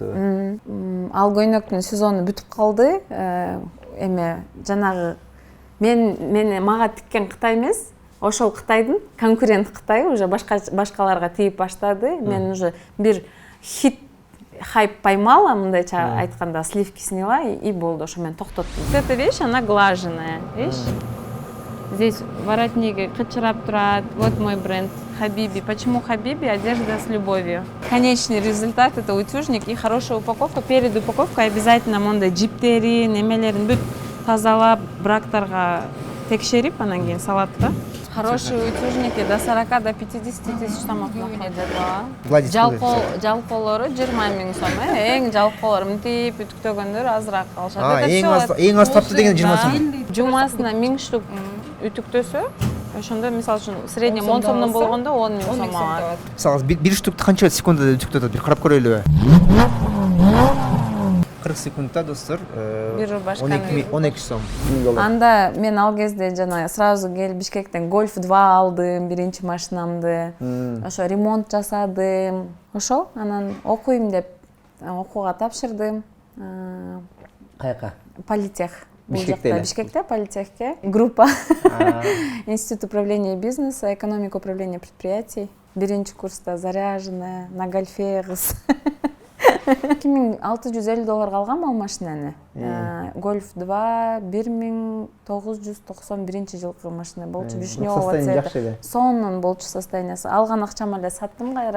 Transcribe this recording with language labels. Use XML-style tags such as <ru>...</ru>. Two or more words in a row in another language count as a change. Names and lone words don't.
<ky>Ал көйнөктүн сезону бүтүп калды. Эме жанагы мага тиккен Кытай эмес, ошол Кытайдын конкурент Кытай уже башкаларга тийип баштады. Мен уже бир</ky> <ru>хайп поймала,</ru> <ky>мындайча айтканда,</ky> <ru>сливки сняла и</ru> <ky>болду, ошо мен токтоттум.</ky> <ru>Эта вещь, она глаженная, видишь? Здесь воротники</ru> <ky>кычырап турат.</ky> <ru>Вот мой бренд Хабиби. Почему Хабиби? Одежда с любовью. Конечный результат — это утюжник и хорошая упаковка. Перед упаковкой обязательно мондай джиптери, немелерин бүт тазалап, брактарга текшерип, анан кийин салат да. Хорошие утюжники до 40 до 50 тысяч сомов находят.</ru> <ky>Жалкоолору 20 миң сом. Эң жалкоолор мынтип үтүктөгөндөр азыраак алышат. Эң аз тапты деген 20 сом. Жумасына 1000 штук үтүктөсө, ошондо мисалы үчүн средний 10 сомдон болгондо 10 миң сом алат. Мисалы бир штукту канча секундада үтүктөтөт? Бир карап көрөлүбү? 40 секундта достор Бир башка 12 сом. 1000 доллар. Анда мен ал кезде жана сразу келип Бишкектен Golf 2 алдым, биринчи машинамды. Ошо ремонт жасадым. Ошол анан окуйм деп окууга тапшырдым. Каяка? Политех. Бишкекте эле? Бишкекте, политехке. Группа.</ky> <ru>Институт управления бизнеса, экономика управления предприятий.</ru> <ky>Биринчи курста</ky> <ru>заряженная, на гольфе</ru> <ky>кыз. 2650 долларга алгам ал машинаны. Golf 2 1991 жылкы машина болчу.</ky> <ru>Вишневого цвета.</ru> <ky>Сонун болчу состояниясы. Алган акчам эле саттым кайра.</ky>